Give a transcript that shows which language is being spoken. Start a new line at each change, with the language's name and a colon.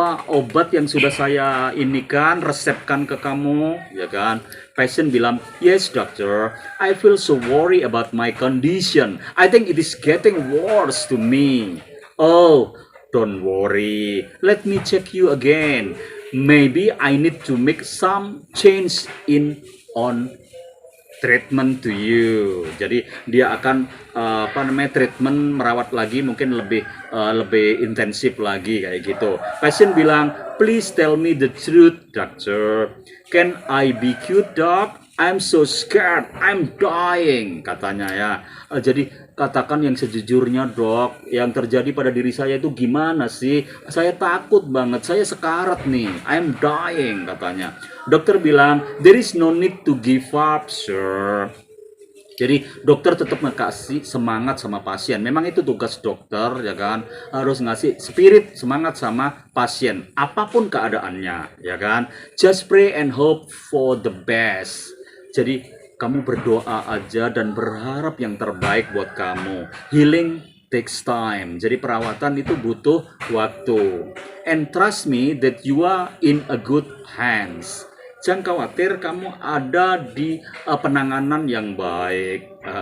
Indonesian: Obat yang sudah saya resepkan ke kamu, ya kan?
English: Patient bilang, yes doctor, I feel so worried about my condition. I think it is getting worse to me. Oh, don't worry. Let me check you again. Maybe I need to make some change on treatment to you.
Indonesian: Jadi dia akan treatment, merawat lagi, mungkin lebih intensif lagi kayak gitu.
English: Pasien bilang, please tell me the truth, doctor. Can I be cute, doc? I'm so scared, I'm dying, katanya ya.
Indonesian: Jadi katakan yang sejujurnya, dok. Yang terjadi pada diri saya itu gimana sih? Saya takut banget, saya sekarat nih. I'm dying, katanya.
English: Dokter bilang, there is no need to give up, sir.
Indonesian: Jadi dokter tetap ngasih semangat sama pasien. Memang itu tugas dokter, ya kan, harus ngasih spirit semangat sama pasien, apapun keadaannya, ya kan.
English: Just pray and hope for the best.
Indonesian: Jadi kamu berdoa aja dan berharap yang terbaik buat kamu. Healing takes time. Jadi perawatan itu butuh waktu.
English: And trust me that you are in a good hands.
Indonesian: Jangan khawatir, kamu ada di penanganan yang baik.